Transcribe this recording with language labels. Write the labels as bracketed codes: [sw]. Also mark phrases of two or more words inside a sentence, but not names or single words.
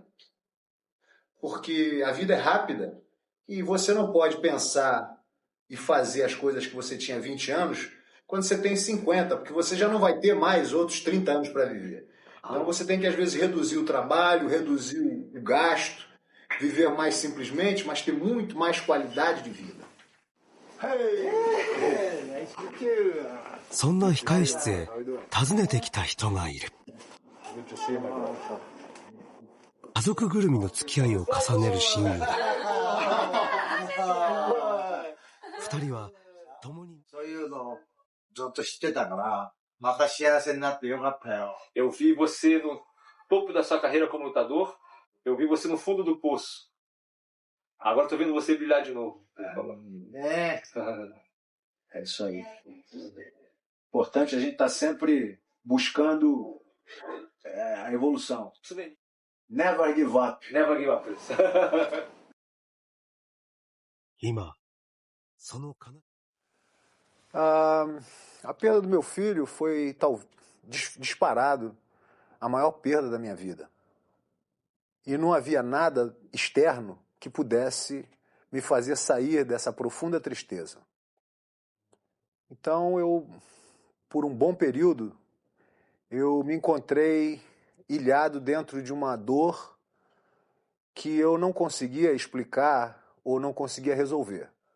[pt] Porque a vida é rápida e você não pode pensar e fazer as coisas que você tinha 20 anos quando você tem 50, porque você já não vai ter mais outros 30 anos para viver. Então você tem que, às vezes, reduzir o trabalho, reduzir o gasto, viver mais simplesmente, mas ter muito mais qualidade de vida. [ja] そんな控室へ訪ねてきた人がいる。家族ぐるみの付き合いを重ねる親友だ。二人は共に。そういうのをずっと知ってたから、また幸せになってよかったよ。 [pt] Eu vi você no topo da sua carreira como lutador, eu vi você no fundo do poço. Agora estou vendo você brilhar de novo. É isso aí. Importante a gente estar sempre buscando a evolução. [en] Never give up. Never give up. [ja] 今、その悲し [pt] A perda do meu filho foi disparado a maior perda da minha vida. E não havia nada externo que pudesse me fazer sair dessa profunda tristeza. Então por um bom período, eu me encontrei ilhado dentro de uma dor que eu não conseguia explicar ou não conseguia resolver.